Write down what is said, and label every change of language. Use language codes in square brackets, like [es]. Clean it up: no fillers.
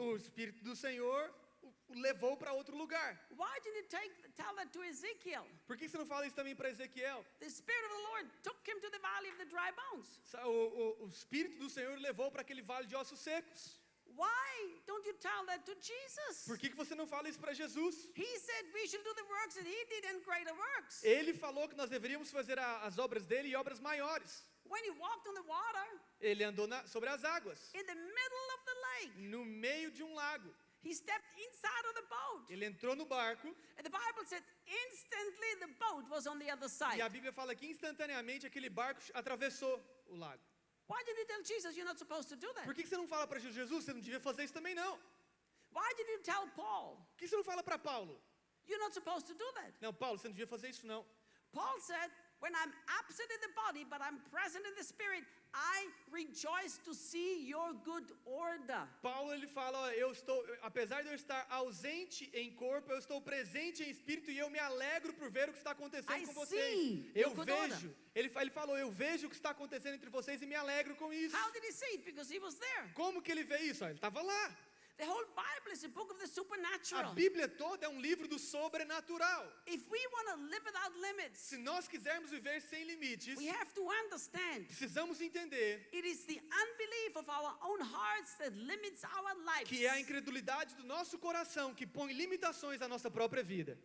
[pt] O Espírito do Senhor o levou para outro lugar. [en] Why didn't you tell that to Ezekiel? [pt] Por que você não fala isso também para Ezequiel? [en] The Spirit of the Lord took him to the valley of the dry bones. [pt] O Espírito do Senhor levou para aquele vale de ossos secos. [en] Why don't you tell that to Jesus? [pt] Por que você não fala isso para Jesus? [en] He said we should do the works that he did and greater works. [pt] Ele falou que nós deveríamos fazer as obras dele e obras maiores. [en] When he walked on the water [pt] Ele andou sobre as águas, [en] in the middle of the lake, [pt] no meio de um lago. [en] he stepped inside of the boat. [pt] Ele entrou no barco [en] And the Bible said instantly the boat was on the other side. [pt] e a Bíblia fala que instantaneamente aquele barco atravessou o lago. [en] Why did you tell Jesus you're not supposed to do that? [pt] Por que você não fala para Jesus? Você não devia fazer isso também não. [en] Why did you tell Paul [pt] Por que você não fala para Paulo? [en] you're not supposed to do that? [pt] Não, Paulo, você não devia fazer isso não. [en] Paul said, when I'm absent in the body, but I'm present in the spirit, I rejoice to see your good order. [pt] Paulo ele fala, ó, apesar de eu estar ausente em corpo, eu estou presente em espírito e eu me alegro por ver o que está acontecendo [en] I [pt] com [en] see [pt] vocês. [en] your [pt] Eu [en] good [pt] vejo. Ele falou, eu vejo o que está acontecendo entre vocês e me alegro com isso. [en] How did he see it? Because he was there. [pt] Como que ele vê isso? Ó, ele estava lá. [en] The whole Bible is a book of the [pt] A [en] supernatural. [pt] Bíblia toda é um livro do sobrenatural. [en] If we want to live without limits, [pt] Se nós quisermos viver sem limites, [en] we have to understand [pt] precisamos entender [en] it is the unbelief of our own hearts that limits our lives. [pt] que é a incredulidade do nosso coração que põe limitações à nossa própria vida.